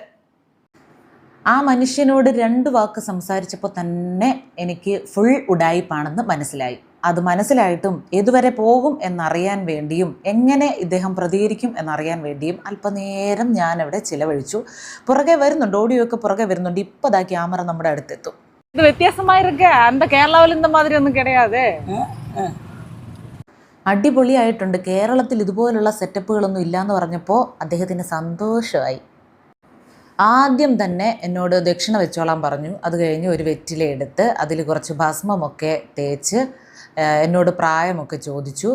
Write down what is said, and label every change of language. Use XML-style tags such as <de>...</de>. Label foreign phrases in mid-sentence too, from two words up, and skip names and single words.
<ml>ആ മനുഷ്യനോട് 2 വാക്ക് സംസാരിച്ചപ്പോൾ തന്നെ എനിക്ക് ഫുൾ ഉഡായിപ്പാണെന്ന് മനസ്സിലായി. അത് മനസ്സിലായിട്ടും ഏതുവരെ പോകും എന്നറിയാൻ വേണ്ടിയും എങ്ങനെ ഇദ്ദേഹം പ്രതികരിക്കും എന്നറിയാൻ വേണ്ടിയും അല്പനേരം ഞാനവിടെ ചിലവഴിച്ചു. പുറകെ വരുന്നുണ്ട്, ഓഡിയോ ഒക്കെ പുറകെ വരുന്നുണ്ട്. ഇപ്പോൾ ദാ ക്യാമറ നമ്മുടെ അടുത്തെത്തും. ഇത് വ്യത്യാസമായിരിക്കെ</ml> <ta>அந்த കേരളത്തിൽ இந்த மாதிரி ഒന്നും கிடையாது.</ta> <ml>അടിപൊളിയായിട്ടുണ്ട്. കേരളത്തിൽ ഇതുപോലുള്ള സെറ്റപ്പുകളൊന്നും ഇല്ലയെന്ന് പറഞ്ഞപ്പോൾ അദ്ദേഹത്തിന് സന്തോഷമായി. ആദ്യം തന്നെ എന്നോട് ദക്ഷിണ വെച്ചോളാൻ പറഞ്ഞു. അത് കഴിഞ്ഞ് ഒരു വെറ്റില എടുത്ത് അതിൽ കുറച്ച് ഭസ്മമൊക്കെ തേച്ച് എന്നോട് പ്രായമൊക്കെ ചോദിച്ചു.</ml>